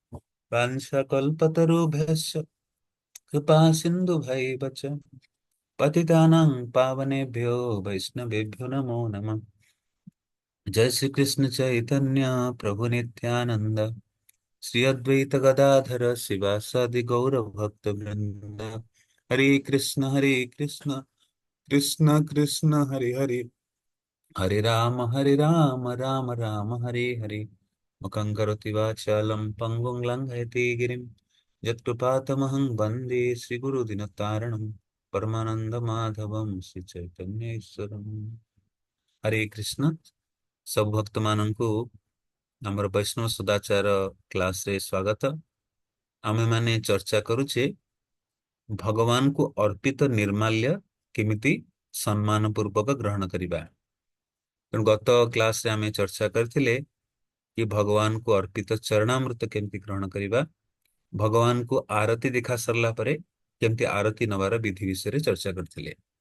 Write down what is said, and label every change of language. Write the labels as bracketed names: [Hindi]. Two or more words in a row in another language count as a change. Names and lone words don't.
[Sanskrit] वाञ्छाकल्पतरुभ्यश्च कृपा सिन्धुभैव च पतितानां पावनेभ्यो वैष्णवेभ्यो नमो नमः। जय श्री कृष्ण चैतन्य प्रभु नित्यानंद श्री अद्वैत गदाधर शिवासादि गौर भक्त वृंद। हरे कृष्ण कृष्ण कृष्ण हरे हरे हरे राम राम राम हरे हरे। मुखं करोति वाचालं पङ्गुं लङ्घयति गिरिं यत्कृपातमहं वन्दे श्रीगुरुदिनतारणं परमानंदमाधवं श्रीचैतन्येश्वरम्। हरे कृष्ण। [Odia] ସବ ଭକ୍ତ ମାନନକୁ ହମର ବୈଷ୍ଣବ ସଦାଚାର କ୍ଲାସ ରେ ସ୍ୱାଗତ। ଆମେ ମାନେ ଚର୍ଚ୍ଚା କରୁଚେ ଭଗବାନ କୋ ଅର୍ପିତ ନିର୍ମାଲ୍ୟ କେମିତି ସମ୍ମାନ ପୂର୍ବକ ଗ୍ରହଣ କରିବା। ତେଣୁ ଗତ କ୍ଲାସ ରେ ଆମେ ଚର୍ଚ୍ଚା କରଥିଲେ କି ଭଗବାନ କୋ ଅର୍ପିତ ଚରଣାମୃତ କେମିତି ଗ୍ରହଣ କରିବା, ଭଗବାନ କୋ ଆରତୀ ଦେଖା ସରଲା ପରେ କେମିତି ଆରତୀ ନବାର ବିଧି ବିଷୟ ରେ ଚର୍ଚ୍ଚା କରଥିଲେ।